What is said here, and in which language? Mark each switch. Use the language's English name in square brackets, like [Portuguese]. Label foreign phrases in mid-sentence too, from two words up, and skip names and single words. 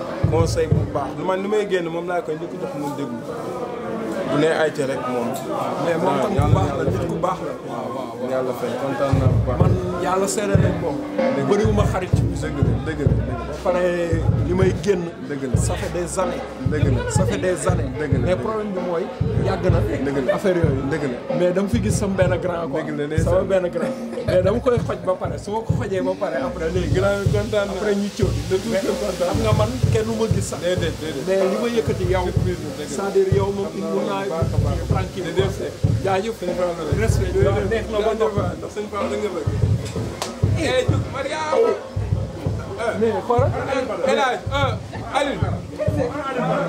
[Wolof] Conseil bu baax. Man li may génn moom laa koy njëkk a jox mu déglu. Bu ne ay ca rek moom. Mais moom tam ku baax la, nit ku baax la. Yàlla fay, kontaan naa bu baax. Man yàlla seede nañ ko. Bëriwuma xarit ci musique. Dëgg la, dëgg la, dëgg la. Ba pare li may génn. Dëgg la. [French] Ça fait des années. [Wolof] Dëgg la. [French] Ça fait des années. [Wolof] Dëgg la, Mais dëgg la. problème bi mooy yàgg na. Dëgg la. Affaire yooyu. Dëgg la. Mais dama fi gis sama benn grand quoi. Dëgg la, ndeysaan. Sama benn grand. Mais dama koy xoj ba pare. Su ma ko xojee ba pare, après léegi. Grand bi kontaan na. Après ñu cëw. De tout Mais cœur kontaan na. xam nga man kenn du ma gis sax. Déedéet, déedéet. Mais li ma yëkkati yow. Surprise la, dëgg la. [French] C'est-à-dire [Wolof] yow moom Xam naa mun naa loolu bu baax a baax. tranquille. Déedéet, c'est Jaajëf. Sëñ Fall la. Respect. Déedéet, Neex na ba jaajëf noppi. waay, ndax Sëñ Fall la nga bëgg. Eh, Mariama. Mais xoolal. El Hadj, euh, Aliou.